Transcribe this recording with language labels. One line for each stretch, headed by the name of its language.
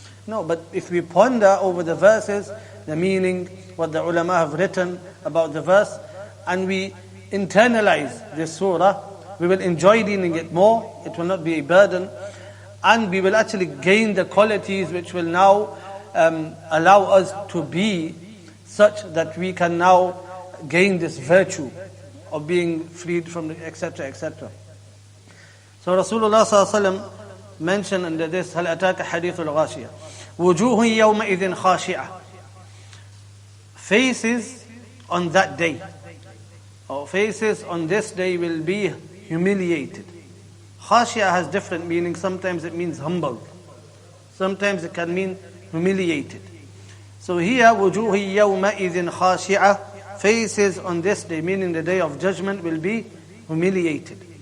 English: No, but if we ponder over the verses, the meaning, what the ulama have written about the verse, and we internalize this surah, we will enjoy reading it more, it will not be a burden, and we will actually gain the qualities which will now allow us to be such that we can now gain this virtue of being freed from the etc., etc. So Rasulullah ﷺ mentioned under this,
Arabic: هَلْ أَتَاكَ حَدِيثُ الْغَاشِيَةِ وُجُوهٌ يَوْمَئِذٍ خَاشِعَةٌ.
English: Faces on that day, or faces on this day will be humiliated. Khashia has different meanings. Sometimes it means humble. Sometimes it can mean humiliated. So here,
Arabic: وُجُوهٌ يَوْمَئِذٍ خَاشِعَةٌ,
English: faces on this day, meaning the day of judgment, will be humiliated.